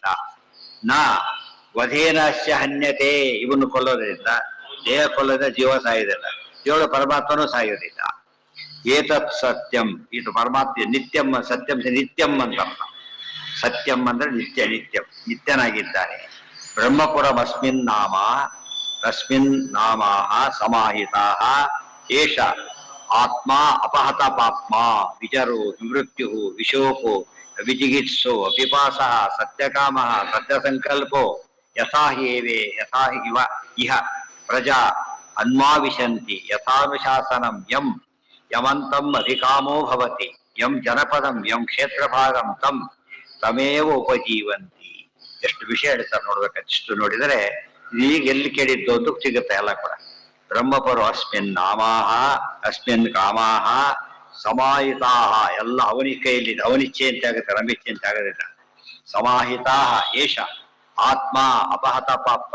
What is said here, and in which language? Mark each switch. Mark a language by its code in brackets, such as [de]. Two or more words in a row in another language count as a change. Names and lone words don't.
[sa] ನಾ ವಧೇನಾಶ್ಯ ಹನ್ಯತೆ, [kn] ಇವನು ಕೊಲ್ಲೋದ್ರಿಂದ ದೇಹ ಕೊಲ್ಲೋದ ಜೀವ ಸಾಯುವುದಿಲ್ಲ, ಜೀವನ ಪರಮಾತ್ಮನೂ ಸಾಯುವುದಿಲ್ಲ. [sa] ಏತತ್ ಸತ್ಯಂ, [kn] ಇದು ಪರಮಾತ್ಮ ನಿತ್ಯಂ, ಸತ್ಯಂ ನಿತ್ಯಂ ಅಂತ. ಸತ್ಯಂ ಅಂದ್ರೆ ನಿತ್ಯ, ನಿತ್ಯಂ ನಿತ್ಯನಾಗಿದ್ದಾನೆ. [sa] ಬ್ರಹ್ಮಪುರಂ ಅಸ್ಮಿನ್ ನಾಮ, ತಸ್ಮಿನ್ ನಾಮಾಹ ಸಮಾಹಿತಾಃ ಏಷ ಆತ್ಮ ಅಪಹತ ಪಾಪ್ಮ ವಿಜರೋ ವಿಮೃತ್ಯು ವಿಶೋಕೋ ವಿಜಿಗಿತ್ಸೋ ಪಿಪಾಸಃ ಸತ್ಯಕಾಮಃ ಸತ್ಯಸಂಕಲ್ಪೋ ಯಥಾ ಹೀವೇ ಯಥಾ ಇವ ಇಹ ಪ್ರಜಾ ಅನ್ಮಾವಿಶಂತಿ ಯಥಾನುಶಾಸನಂ ಯಂ ಯಮಂತಂ ಅಧಿಕಾಮೋ ಭವತಿ ಯಂ ಜನಪದಂ ಯಂ ಕ್ಷೇತ್ರಭಾಗಂ ತಂ ತಮೇವ ಉಪಜೀವಂತಿ. [kn] ಎಷ್ಟು ವಿಷಯ ಹೇಳ್ತಾರೆ ನೋಡ್ಬೇಕಂತ. ಇಷ್ಟು ನೋಡಿದರೆ ಈಗ ಎಲ್ಲಿ ಕೇಳಿದ್ದು ಅಂತ ಸಿಗುತ್ತೆ ಎಲ್ಲ ಕೂಡ. [sa] ಬ್ರಹ್ಮಪರೋ ಅಸ್ಮಿನ್ ನಾಮಾಹ ಅಸ್ಮಿನ್ ಕಾಮಾಹ ಸಮಾಹಿತಾಹ, [kn] ಎಲ್ಲ ಅವನಿ ಕೈಯಲ್ಲಿದೆ. ಅವನಿಚ್ಛೆ ಅಂತ ಆಗುತ್ತೆ, ನಮಿಚ್ಛೆ ಅಂತ ಆಗೋದಿಲ್ಲ. [sa] ಸಮಾಹಿತಾಹ ಏಷ ಆತ್ಮ ಅಪಹತ ಪಾಪ.